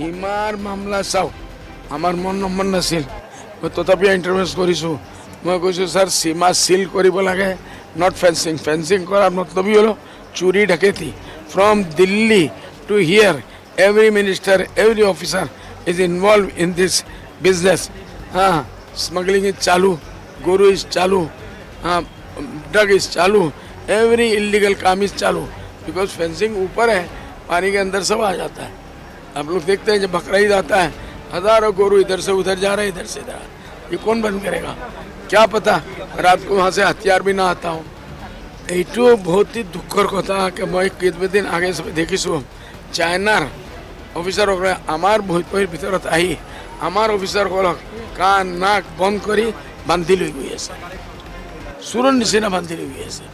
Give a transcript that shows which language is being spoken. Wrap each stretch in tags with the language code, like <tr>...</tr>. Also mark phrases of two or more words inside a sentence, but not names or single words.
<as>সীমাৰ মামলা চাওক আমাৰ মন নাছিল মই তথাপিও ইণ্টাৰভেঞ্চ কৰিছোঁ মই কৈছোঁ ছাৰ সীমা চিল কৰিব লাগে</as> <en>not fencing</en> <as>কৰাৰ মতলবী হ'ল চুৰি ডাকেতি</as> <en>from Delhi to here every minister every officer is involved in this business. Smuggling is chalu, guru is chalu, drug is chalu, every illegal काम is चालू because fencing</en> <hi>ऊपर है, पानी के अंदर सब आ जाता है. आप लोग देखते हैं जब बकरा ईद आता है, हजारों गोरू इधर से उधर जा रहे हैं, इधर से इधर. ये कौन बंद करेगा? क्या पता रात को वहाँ से हथियार भी ना आता हो.</hi> <as>এইটো বহুত দুখৰ কথা कि মই কেইদিন আগে দেখিছোঁ চাইনাৰ অফিচাৰসকলে আমাৰ ভৈপহীৰ ভিতৰত আহি আমাৰ অফিচাৰসকলক কাণ নাক বন্ধ কৰি বান্ধি লৈ গৈ আছে, চোৰৰ নিচিনা বান্ধি লৈ গৈ আছে.</as>